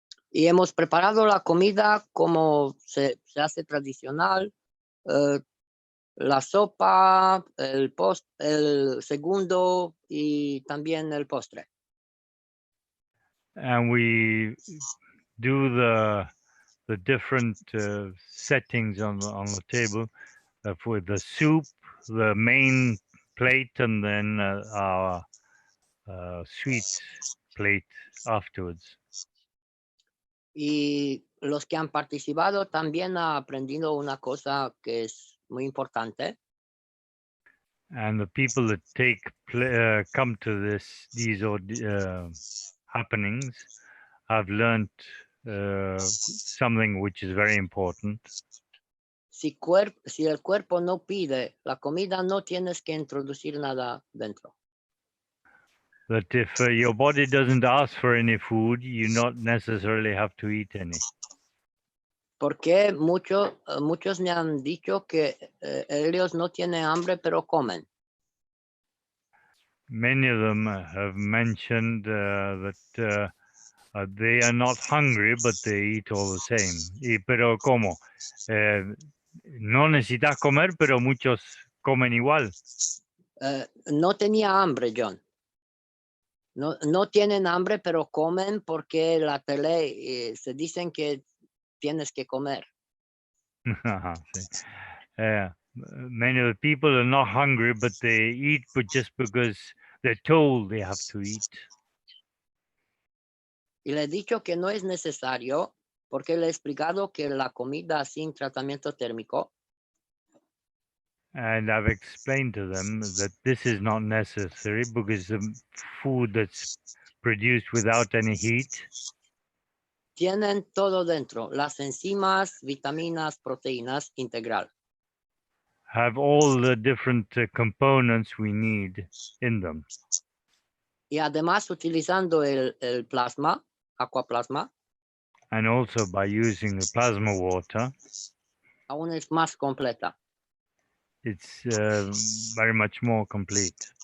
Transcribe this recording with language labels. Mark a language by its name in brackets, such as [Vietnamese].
[Spanish] Y hemos preparado la comida como se hace tradicional, la sopa, el segundo y también el postre. [English] And we do the different settings on the table for the soup, the main plate, and then our sweet plate afterwards. [Spanish] Y los que han participado también han aprendido una cosa que es muy importante. [English] And the people that come to these happenings have learned something which is very important. [Spanish] Si el cuerpo no pide la comida, no tienes que introducir nada dentro. [English] That if your body doesn't ask for any food, you not necessarily have to eat any. [Spanish] Porque muchos me han dicho que ellos no tienen hambre, pero comen. [English] Many of them have mentioned that they are not hungry, but they eat all the same. [Spanish] Pero ¿cómo? No necesitas comer, pero muchos comen igual. No tenía hambre, John. No tienen hambre, pero comen porque la tele se dicen que tienes que comer. Sí. [English] Many of the people are not hungry, but they eat just because they're told they have to eat. [Spanish] Y le he dicho que no es necesario porque le he explicado que la comida sin tratamiento térmico [English] And I've explained to them that this is not necessary because the food that's produced without any heat [Spanish] tienen todo dentro, las enzimas, vitaminas, proteínas, integral. [English] have all the different components we need in them. [Spanish] Y además utilizando el plasma, aquaplasma, [English] And also by using the plasma water, [Spanish] aún es más completa. [English] it's very much more complete.